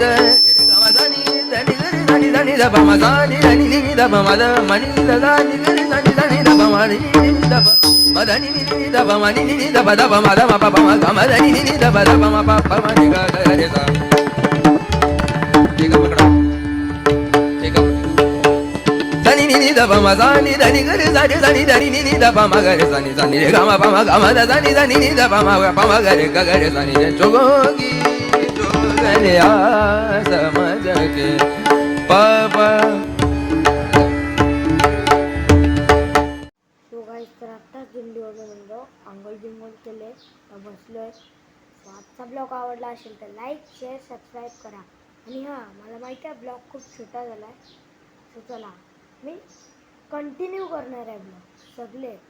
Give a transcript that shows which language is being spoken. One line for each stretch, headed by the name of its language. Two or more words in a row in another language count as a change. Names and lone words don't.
English: da, dire gama da ni da ni da pama da ni da pama da mani da da ni da pama ni da pa, ma da ni da pama ni da pa da pama da ma pa pama gama da ni da pa da pama pa pama ni ga ga re sa. Take a look. Ni da pama da ni da ni ga re sa da ni da pama ga re sa ni re gama pama da ni da pama ga re ga re sa ni re jogi jogane a samaj ke papa. so guys
Marathi: तर आत्ताच दिंडीवरून म्हणलो आंघोळ बिंघोळ केले तर बसलोय. सो आजचा ब्लॉग आवडला असेल तर
English: like share subscribe
Marathi: करा. आणि हां, मला माहिती आहे ब्लॉग खूप छोटा झाला आहे. सो चला मी कंटिन्यू करणार आहे ब्लॉग सगळे.